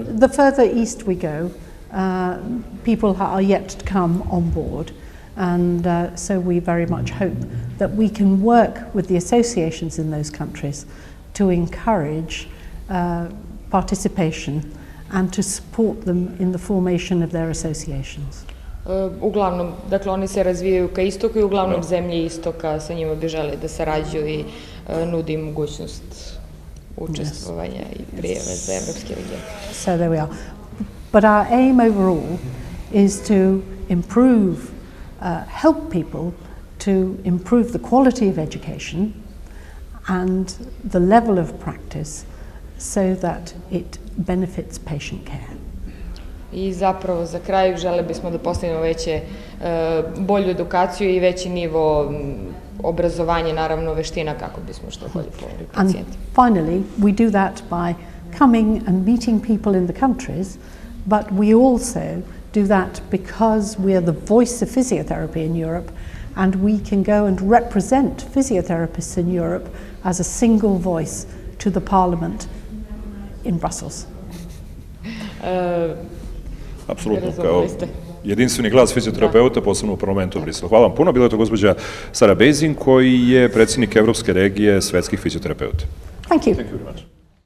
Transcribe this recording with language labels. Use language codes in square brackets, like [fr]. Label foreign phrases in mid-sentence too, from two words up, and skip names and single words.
[en] So the further east we go, people are yet to come on board. And so we very much hope that we can work with the associations in those countries to encourage participation and to support them in the formation of their associations. [sr] Uglavnom, dakle, oni se razvijaju ka istoku i uglavnom zemlje istoka sa njima bi žele da sarađuju i nudi mogućnost učestvovanja i prijeve za evropski region. [en] So there we are. But our aim overall is to improve, help people to improve the quality of education and the level of practice so that it benefits patient care. [sr] I zapravo za kraj žele bismo da postavimo bolju edukaciju i veći nivo obrazovanja, naravno veština kako bismo što bolje pomogli pacijentima. [en] And finally, we do that by coming and meeting people in the countries, but we also do that because we are the voice of physiotherapy in Europe, and we can go and represent physiotherapists in Europe as a single voice to the Parliament in Brussels. [sr] Apsolutno, kao jedinstveni glas fizioterapeuta, posebno u parlamentu u Briselu. Hvala vam puno. Bila je to gospođa Sarah Bazin, koji je predsednik Evropske regije svetskih fizioterapeuta. [en] Thank you. Thank you very much.